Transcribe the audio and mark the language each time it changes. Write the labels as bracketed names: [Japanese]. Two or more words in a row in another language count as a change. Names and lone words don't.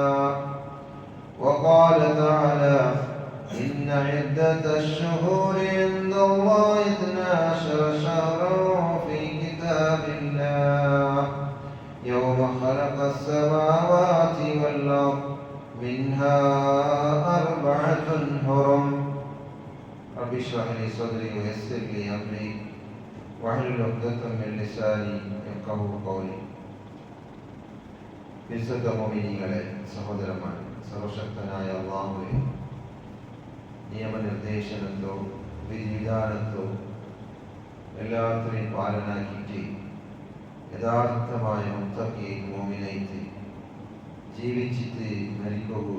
[Arabic] وقال تعالى إن عدة الشهور عند الله 12 شهرا في كتاب الله يوم خلق السماوات والأرض منها 4 حرم. رب اشرح لي صدري ويسر لي أمري واحلل عقدة من لساني يفقهوا قولي. [Malayalam] വിശുദ്ധ മുഅ്മിനീങ്ങളെ, സഹോദരന്മാരെ, സർവശക്തനായ അല്ലാഹുവേ, നിയമനിർദ്ദേശനത്തോ വിധിവിധാനത്തോ എല്ലാത്തിനെയും പാലനാക്കിയിട്ട് യഥാർത്ഥമായ മുത്തഖിയെ മുഅ്മിനായിട്ട് ജീവിച്ചിട്ട് മരിക്കൂ.